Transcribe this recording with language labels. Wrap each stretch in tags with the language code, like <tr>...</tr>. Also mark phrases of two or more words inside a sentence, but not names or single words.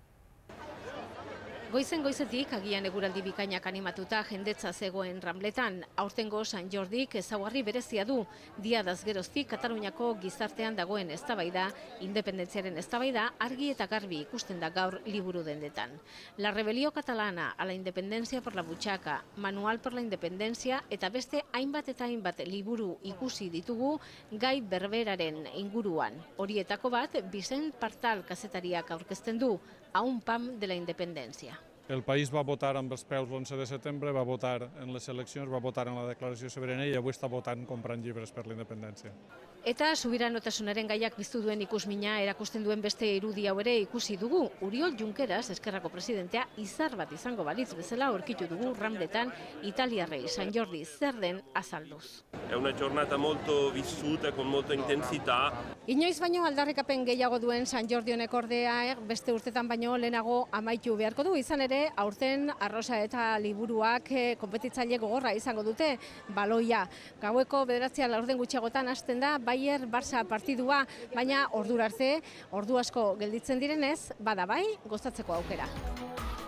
<eu>Goizetik agian eguraldi bikainak animatuta jendetza zegoen Rambletan. Aurtengo San Jordik ezaugarri berezia du. Diadaz geroztik Kataluniako gizartean dagoen eztabaida, independentziaren eztabaida argi eta garbi ikusten da gaur liburu dendetan. La rebelio catalana a la independencia por la buchaca, manual por la independencia eta beste hainbat eta hainbat liburu ikusi ditugu gai berberaren inguruan. Horietako bat Vicent Partal kazetariak aurkezten du, a un pam de la independencia.</eu> <ca>El país va votar amb els peus l'11 de setembre, va votar en les eleccions, va votar en la declaració sobirana i avui està votant comprant llibres per la independència.</ca> <eu>Eta subiranotasunaren gaiak biztu duen ikusmina erakusten duen beste irudi hau ere ikusi dugu. Uriol Junqueras, Eskerrako presidentea, izar bat izango balitz bezala aurkitu dugu Rambletan italiarrei San Jordi zer den azalduz.</eu> <it>È una giornata molto vissuta, con molta intensità.</it> <eu>Inoiz baino aldarrikapen gehiago duen San Jordi honek ordea beste urtetan baino lehenago amaitu beharko du. Izan ere, aurten arrosa eta liburuak konpetitzaile gogorra izango dute baloia. Gaueko 9:00 gutxiagotan hasten da Bayer-Barça partidua, baina ordura arte, ordu asko gelditzen direnez, bada bai, gozatzeko aukera.</eu>